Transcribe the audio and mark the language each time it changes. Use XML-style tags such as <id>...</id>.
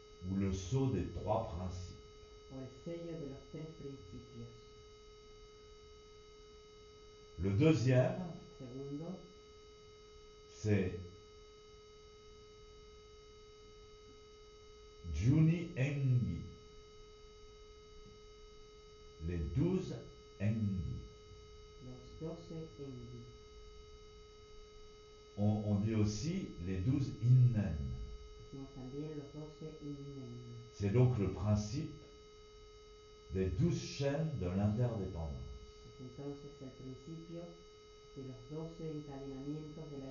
<fr>ou le sceau des trois principes.</fr> <es>o el sello de los tres principios.</es> <fr>Le deuxième,</fr> <es>Segundo,</es> <fr>c'est Juni Engi, les 12 Engi.</fr> <es>los 12 engi.</es> <fr>On dit aussi les 12 Innen.</fr> <es>Decimos también los 12 innen.</es> <fr>C'est donc le principe des 12 chaînes de l'interdépendance.</fr> <es>Es entonces el principio de los 12 encadenamientos de la</es>